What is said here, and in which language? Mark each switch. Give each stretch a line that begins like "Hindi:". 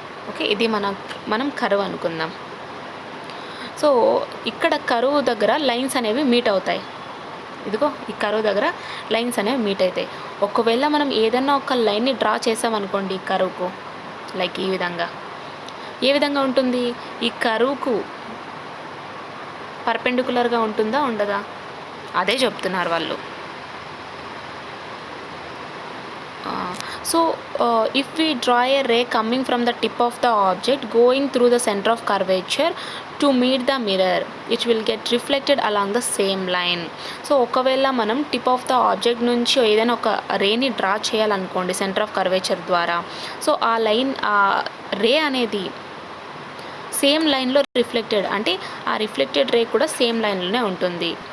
Telugu: Okay, ఇది మనం curve అనుకుందాం. సో ఇక్కడ కర్వ్ దగ్గర లైన్స్ అనేవి మీట్ అవుతాయి, ఇదిగో ఈ కర్వ్ దగ్గర లైన్స్ అనేవి మీట్ అవుతాయి. ఒకవేళ మనం ఏదైనా ఒక లైన్ని డ్రా చేసామనుకోండి ఈ కర్వ్కు, లైక్ ఈ విధంగా, ఏ విధంగా ఉంటుంది, ఈ కర్వ్కు పర్పెండికులర్గా ఉంటుందా ఉండదా, అదే చెప్తున్నారు వాళ్ళు.
English: So if we draw a ray coming from the tip of the object going through the center of curvature to meet the mirror, it will get reflected along the same line.
Telugu: So ఒకవేళ మనం tip of the object నుంచి ఏదైనా ఒక రేని draw చేయాలనుకోండి centre of curvature ద్వారా, so ఆ line, ఆ రే అనేది same లైన్లో రిఫ్లెక్టెడ్, అంటే ఆ రిఫ్లెక్టెడ్ రే కూడా సేమ్ లైన్లోనే ఉంటుంది.